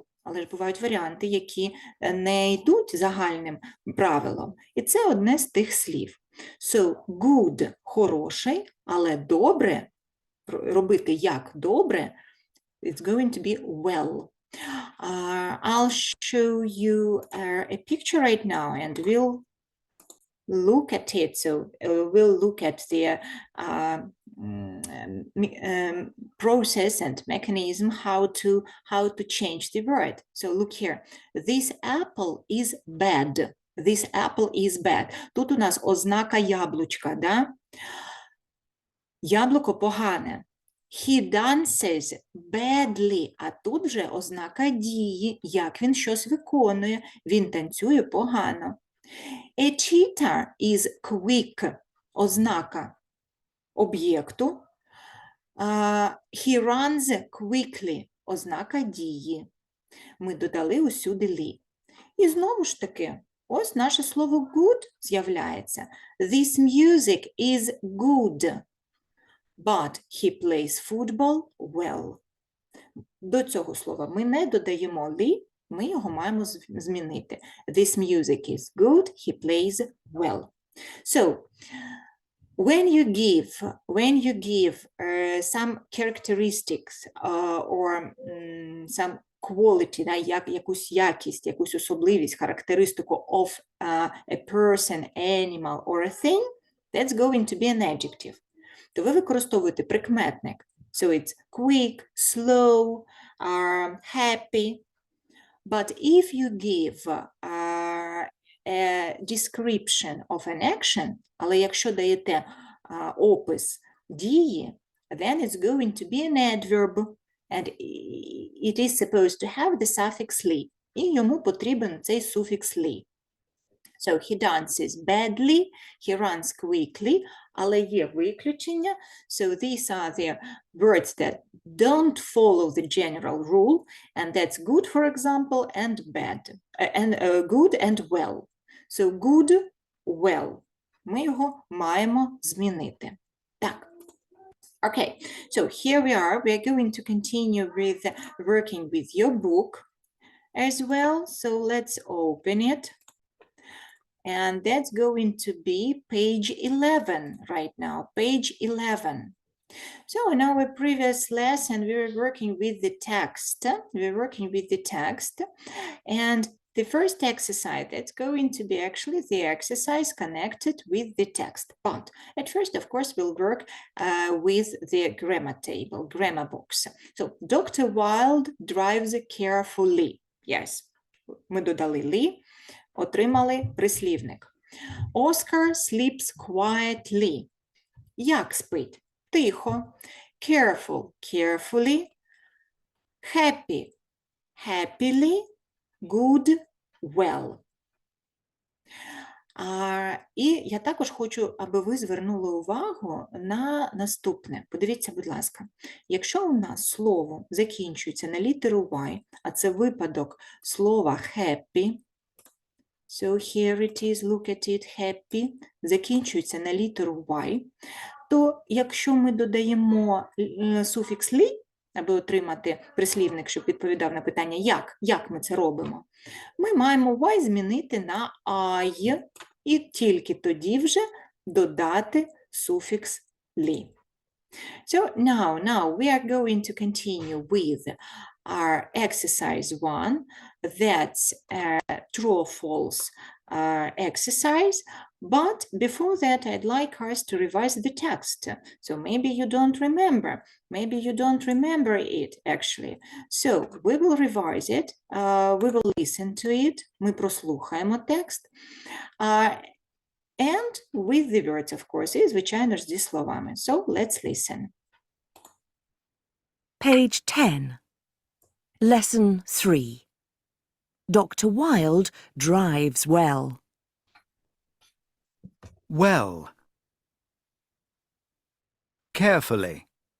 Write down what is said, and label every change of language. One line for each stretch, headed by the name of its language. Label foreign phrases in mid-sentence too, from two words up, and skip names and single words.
Ukrainian: Але ж бувають варіанти, які не йдуть загальним правилом. І це одне з тих слів.
English: So, good –
Ukrainian: хороший, але добре, робити як добре,
English: it's going to be well. I'll show you a picture right now, and we'll look at it. So we'll look at the process and mechanism how to change the word. So look here. This apple is bad. This apple is bad.
Ukrainian: Тут у нас ознака яблучка, да? Яблуко погане.
English: He dances badly.
Ukrainian: А тут вже ознака дії, як він щось виконує. Він танцює погано.
English: A cheetah is quick.
Ukrainian: Ознака об'єкту.
English: He runs quickly.
Ukrainian: Ознака дії. Ми додали усюди лі. І знову ж таки, ось наше слово good з'являється.
English: This music is good. But he plays football well.
Ukrainian: До цього слова ми не додаємо лі, ми його маємо змінити.
English: This music is good, he plays well. So, when you give some characteristics or some quality,
Ukrainian: да, якусь якість, якусь особливість, характеристику
English: of a person, animal or a thing, that's going to be an adjective.
Ukrainian: То ви використовуєте прикметник.
English: So it's quick, slow, happy. But if you give a description of an action,
Ukrainian: але якщо даєте опис дії,
English: then it's going to be an adverb. And it is supposed to have the suffix ly.
Ukrainian: І йому потрібен цей суфікс ly.
English: So he dances badly, he runs quickly,
Ukrainian: але є виключення.
English: So these are the words that don't follow the general rule, and that's good, for example, and bad, and good and well. So good, well.
Ukrainian: Ми його маємо змінити. Так.
English: Okay, so here we are. We are going to continue with working with your book as well. So let's open it. And that's going to be page 11 right now, page 11. So in our previous lesson, we were working with the text. And the first exercise, that's going to be actually the exercise connected with the text. But at first, of course, we'll work with the grammar table, grammar box. So Dr. Wilde drives carefully. Yes,
Ukrainian: ми додали ли. Отримали прислівник.
English: Oscar sleeps quietly.
Ukrainian: Як спить? Тихо.
English: Careful, carefully. Happy, happily. Good, well.
Ukrainian: І я також хочу, аби ви звернули увагу на наступне. Подивіться, будь ласка, якщо у нас слово закінчується на літеру Y, а це випадок слова happy,
English: so here it is, look at it, happy,
Ukrainian: закінчується на літеру Y, то якщо ми додаємо суфікс «лі», аби отримати прислівник, щоб відповідав на питання як ми це робимо, ми маємо Y змінити на I, і тільки тоді вже додати суфікс «лі».
English: So now we are going to continue with our exercise 1. That's a true or false exercise. But before that, I'd like us to revise the text. So maybe you don't remember. Maybe you don't remember it, actually. So we will revise it. We will listen to it.
Ukrainian: Ми прослухаємо текст.
English: And with the words, of course,
Ukrainian: і, звичайно ж, зі словами.
English: So let's listen. Page 10. Lesson 3. Dr. Wilde drives well. Well. Carefully.